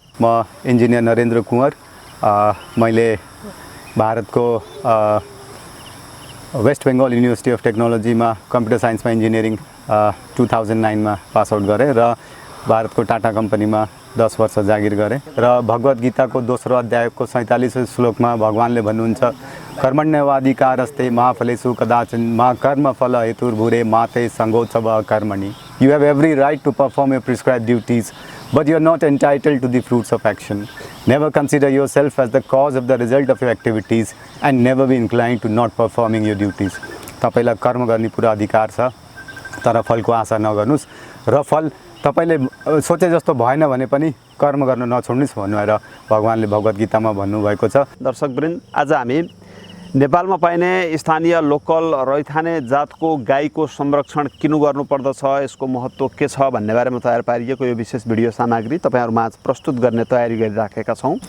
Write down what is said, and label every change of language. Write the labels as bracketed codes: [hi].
[ne] म इन्जिनियर नरेन्द्र कुँवर, मैले भारतको वेस्ट बेङ्गल युनिभर्सिटी अफ टेक्नोलोजीमा कम्प्युटर साइन्समा इन्जिनियरिङ 2009 मा पास आउट गरेँ र भारतको टाटा कम्पनीमा 10 वर्ष जागिर गरेँ। र भगवत गीताको दोस्रो अध्यायको 47 श्लोकमा भगवानले भन्नुहुन्छ, [sa] कर्मण्यवाधिकारस्ते मा फलेषु कदाचन मा कर्म फल हेतुर्भुरे माते सङ्गोत्सव कर्मणि। [en] You have every right to perform your prescribed duties, but you are not entitled to the fruits of action. Never consider yourself as the cause of the result of your activities and never be inclined to not performing your duties. [ne] तपाईलाई कर्म गर्ने पुरा अधिकार छ, तर फलको आशा नगर्नुस् र फल तपाईले सोचे जस्तो भएन भने पनि कर्म गर्न नछोड्नुस् भनेर भगवानले भगवत गीतामा भन्नुभएको छ। दर्शकवृन्द, आज हामी नेपालमा पाइने स्थानीय लोकल रैथाने जातको गाईको संरक्षण किन गर्नुपर्दछ, यसको महत्त्व के छ भन्ने बारेमा तयार पारिएको यो विशेष भिडियो सामग्री तपाईहरुमाझ प्रस्तुत गर्ने तयारी गरिराखेका छौं।